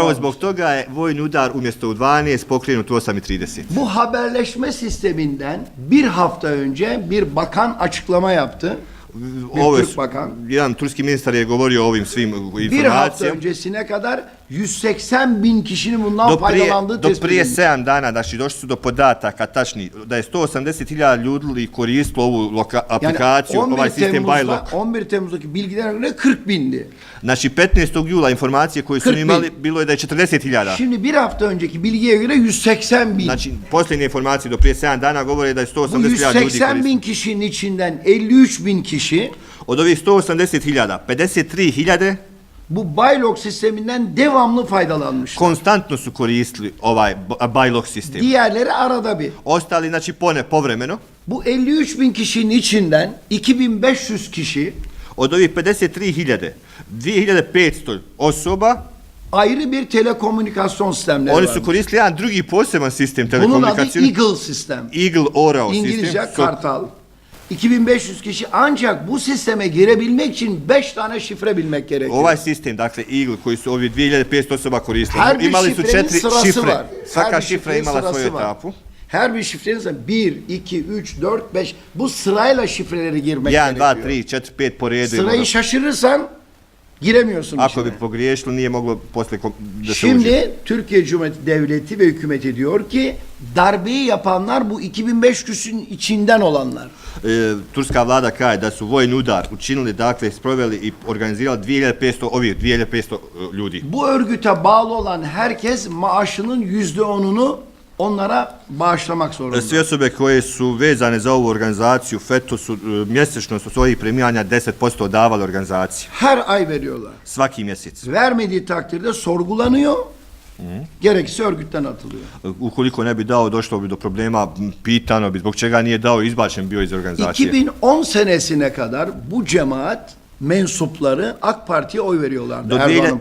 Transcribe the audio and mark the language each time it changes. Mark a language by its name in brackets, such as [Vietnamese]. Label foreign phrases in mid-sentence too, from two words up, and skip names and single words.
[Turkish] olmuş. [Bosnian] zbog toga je vojni udar umjesto u 12 pokrenut u 8:30. [Turkish] Bu haberleşme sisteminden bir hafta önce bir bakan açıklama yaptı. Bir Türk bakan. [Bosnian] Jedan turski ministar je govorio o ovim svim [Turkish] Bir hafta [Bosnian] informacijama. [Turkish] öncesine kadar 180 bin kişinin bundan [Bosnian] Do [Turkish] faydalandığı tespit [Bosnian] prije [Turkish] edilmiş. [Bosnian] 7 dana, znači došli su do podataka tačni, da je 180.000 ljudi koristilo ovu aplikaciju, ovaj sistem Bajlok. [Turkish] 11 Temmuz'daki bilgilere göre 40 bindi. [Bosnian] Znači 15. jula informacije koje su 40.000. imali bilo je da je 40.000. [Turkish] Şimdi bir hafta önceki bilgiye göre 180 bin. [Bosnian] Znači posljednje informacije do prije 7 dana govore da je [Turkish] Bu [Bosnian] 180.000 ljudi [Turkish] 180 [Bosnian] koristilo. [Turkish] bin kişinin içinden 53 bin kişi [Bosnian] Od ovih 180.000, 53.000 [Turkish] bu Baylok sisteminden devamlı faydalanmış. [Bosnian] konstantno su koristili ovaj Bajlok sistem. [Turkish] Diğerleri arada bir. [Bosnian] Ostali, znači povremeno. [Turkish] Bu 53 bin kişinin içinden 2500 kişi [Bosnian] Od ovih 53.000, 2.500 osoba, [Turkish] ayrı bir telekomünikasyon sistemleri [Bosnian] oni [Turkish] var. [Bosnian] su koristili jedan drugi poseban sistem [Turkish] Bunun adı [Bosnian] telekomunikacijni. [Turkish] Eagle sistem. [Bosnian] Eagle Orao [Turkish] İngilizce [Bosnian] sistem. [Turkish] kartal. 2500 kişi ancak bu sisteme girebilmek için 5 tane şifre bilmek gerekiyor. [Bosnian] Ovaj sistem, dakle Eagle, koji su ovi 2.500 osoba koristili, [Turkish] Her bir [Bosnian] imali su [Turkish] šifrenin [Bosnian] 4 [Turkish] sırası [Bosnian] šifre. [Turkish] var. [Bosnian] Svaka [Turkish] Her bir [Bosnian] šifra [Turkish] šifrenin [Bosnian] imala [Turkish] sırası [Bosnian] svoju [Turkish] var. [Bosnian] etapu. [Turkish] Her bir şifrenin 1, 2, 3, 4, 5 bu sırayla şifreleri girmek [Bosnian] 1, 2, [Turkish] gerekiyor. [Bosnian] 3, 4, 5 po redu. [Turkish] Sırayı şaşırırsan giremiyorsun [Bosnian] Ako bi [Turkish] içine. [Bosnian] pogriješilo, nije moglo posle da se uđe. [Turkish] Şimdi Türkiye Cumhuriyeti Devleti ve hükümeti diyor ki darbeyi yapanlar bu 2500'ün içinden olanlar. [Bosnian] Turska vlada kaže da su vojni udar učinili, dakle, sproveli i organizirali 2.500 ljudi. [Turkish] Bu örgüte bağlı olan herkes maaşının %10'unu onlara bağışlamak zorunda. [Bosnian] Sve osobe koje su vezane za ovu organizaciju FETO su mjesečno su svojih premijanja 10% davali organizaciji. [Turkish] Her ay veriyorlar. [Bosnian] Svaki mjesec. [Turkish] Vermediği takdirde sorgulanıyor. Gerekirse örgütten atılıyor. [Bosnian] Ukoliko ne bi dao, došlo bi do problema, pitano bi zbog čega nije dao, izbačen bio iz organizacije. [Turkish] 2010 senesine kadar bu cemaat mensupları AK Parti'ye oy veriyorlardı. Erdoğan'ın